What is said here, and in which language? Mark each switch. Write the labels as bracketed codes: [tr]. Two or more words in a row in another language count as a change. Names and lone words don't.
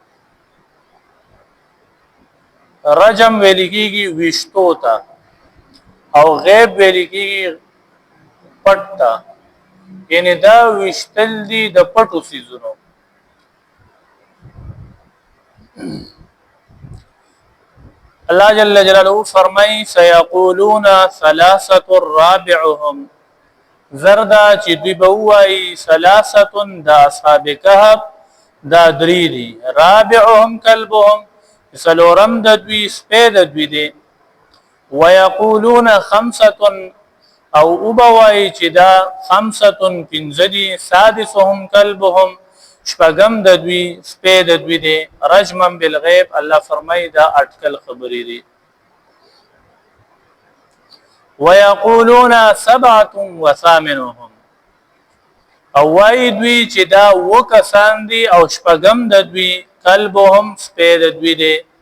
[ps] رجم ویل کېږي ویشتو ته او غیب ویل کېږي پټ ته، یعنی دا ویشتل دي د پټو څیزونو. [ar] الله جل جلاله [ps] فرمای [ar] سيقولون ثلاثه رابعهم، [ps] زردا چې دوی به وایي ثلاثه د اصحاب کهف دا درې دي، [ar] رابعهم کلبهم [ps] سلورم د دوی سپی د دوی دی. [ar] ويقولون خمسه [ps] او وبوای چې دا خمسه 5 دي، [ar] سادسهم کلبهم [ps] شپږم د دوی سپی د دوی دی. [ar] رجما بالغیب، [ps] الله فرمای دا اٹکل خبرې دي. [ar] ويقولون سبعه وثامنهم، [ps] او وای دوی چې دا وکسان دي او شپږم د دوی کلبهم سپی د دوی دی.